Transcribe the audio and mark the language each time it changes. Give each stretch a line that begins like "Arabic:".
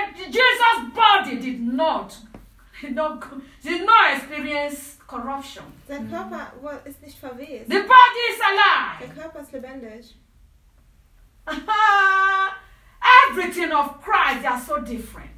English: Jesus' body did not experience corruption.
German: Der Körper ist nicht verwest.
English: The body is alive.
German: Der Körper ist lebendig.
English: Everything of Christ, they are so different.